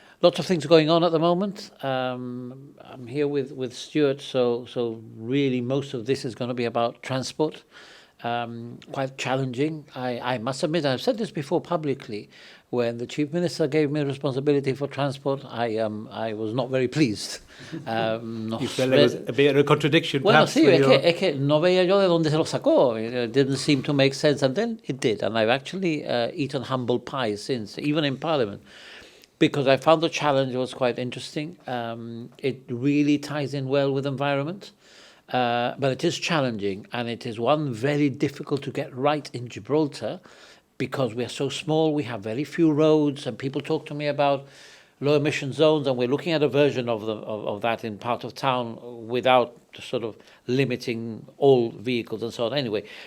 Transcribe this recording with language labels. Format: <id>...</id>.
<en>Lots of things going on at the moment. I'm here with Stuart, so really most of this is going to be about transport. Quite challenging. I must admit, I've said this before publicly. When the Chief Minister gave me responsibility for transport, I was not very pleased. You felt there was a bit of a contradiction,</en> <es>Bueno,</es> <en>perhaps?</en> <es>sí, es que no veía yo de dónde se lo sacó.</es> <en>It didn't seem to make sense, and then it did. And I've actually eaten humble pie since, even in Parliament, because I found the challenge was quite interesting. It really ties in well with environment, but it is challenging, and it is one very difficult to get right in Gibraltar, because we are so small, we have very few roads, and people talk to me about low emission zones, and we're looking at a version of that in part of town without sort of limiting all vehicles and so on anyway.</en>